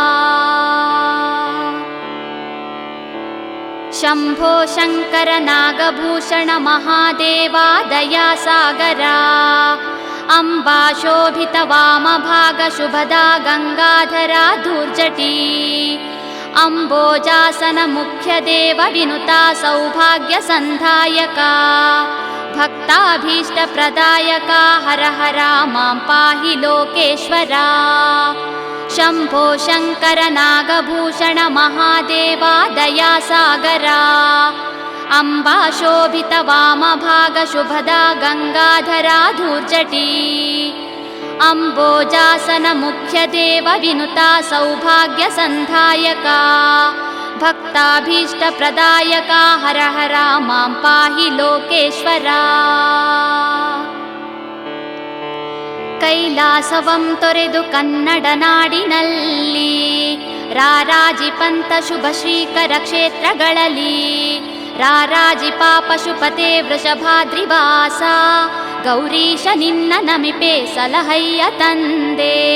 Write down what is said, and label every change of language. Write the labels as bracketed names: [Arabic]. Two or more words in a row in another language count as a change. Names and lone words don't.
[Sanskrit] ಶಂಭೋ ಶಂಕರ ನಾಗಭೂಷಣ ಮಹಾದೇವ ದಯಾಸಾಗರ ಅಂಬಾ ಶೋಭಿತ ವಾಮಭಾಗ ಶುಭದಾ ಗಂಗಾಧರ ಧೂರ್ಜಟಿ ಅಂಬೋಜಾಸನ ಮುಖ್ಯ ದೇವ ವಿನುತಾ ಸೌಭಾಗ್ಯ ಸಂಧಾಯಕ ಭಕ್ತಾಭೀಷ್ಟ ಪ್ರದಾಯಕ ಹರ ಹರ ಮಾಂ ಪಾಹಿ ಲೋಕೇಶ್ವರ. ಶಂಭೋ ಶಂಕರ ನಾಗಭೂಷಣ ಮಹಾದೇವ ದಯಾಸಾಗರ ಅಂಬಾ ಶೋಭಿತ ವಾಮಭಾಗ ಶುಭದಾ ಗಂಗಾಧರ ಧೂರ್ಜಟಿ ಅಂಬೋಜಾಸನ ಮುಖ್ಯ ದೇವ ವಿನುತಾ ಸೌಭಾಗ್ಯ ಸಂಧಾಯಕ ಭಕ್ತಾಭೀಷ್ಟ ಪ್ರದಾಯಕ ಹರ ಹರ ಮಾಂ ಪಾಹಿ ಲೋಕೇಶ್ವರ. [Kannada] ಕೈಲಾಸವಂ ತೊರೆದು ಕನ್ನಡ ನಾಡಿನಲ್ಲಿ ರಾರಾಜಿಪಂತ ಶುಭ ಶ್ರೀಕರ ಕ್ಷೇತ್ರಗಳಲ್ಲಿ ರಾರಾಜಿಪ ಪಶುಪತೆ ವೃಷಭಾದ್ರಿವಾಸ ಗೌರೀಶ ನಿನ್ನ ನಮಿಪೆ ಸಲಹಯ್ಯ ತಂದೆ.